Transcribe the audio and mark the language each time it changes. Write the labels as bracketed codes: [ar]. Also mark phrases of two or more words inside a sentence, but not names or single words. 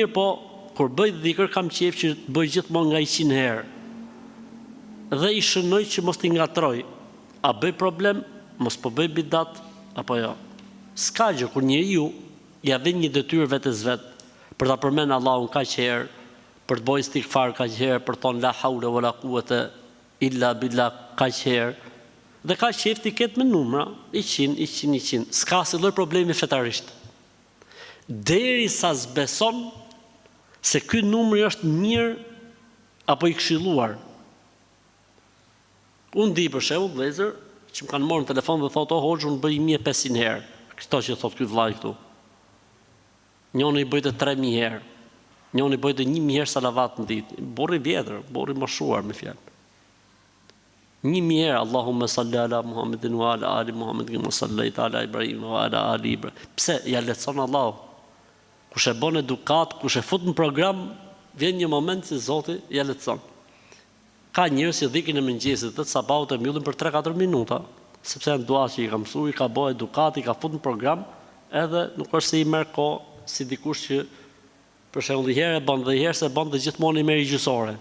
[sq] Mirë po, kur bëj dhikr kam qejf që të bëj gjithmonë nga 100 herë. Dhe I shënoj që mos t'i ngatroj. A bëj problem, mos po bëj bidat, apo jo. S'ka gjë kur njeriu ja vjen një detyrë vetes vet për ta përmend Allahun kaq herë, për të bëj istighfar kaq herë, për të thonë [ar] لا حول ولا قوة إلا بالله [sq] kaq herë. Dhe ka qejf t'i ketë me numra, 100, 100, 100. S'ka asnjë lloj problemi fetarisht. Derisa s'beson se ky numër është mirë apo I këshilluar. Unë di për shembull vëllezër që më kanë marrë në telefon dhe thotë, "O hoxh, unë bëj 1500 herë." Këto që thotë ky vllai këtu. Njëri I bëjtë 3000 herë. Njëri bëjtë 1000 herë salavat në ditë. Burri vjetër, burri moshuar me fjalë. [ar] 1000 herë اللهم صل على محمد وعلى آل محمد وصليت على إبراهيم وعلى آل إبراهيم. [sq] Pse ja lehtëson Allahu? Kush e bën edukat, kush e fut në program, vjen një moment që Zoti ja lehtëson. Ka njerëz që dhikin e mëngjesit të sabahut e mbyllin për 3-4 minuta, sepse janë dua që I ka mësuar, I ka bë edukat, I ka fut në program, edhe nuk është se I merr kohë si dikush që për shembull një herë e bën dhe një herë se bën dhe gjithmonë I merr gjysore.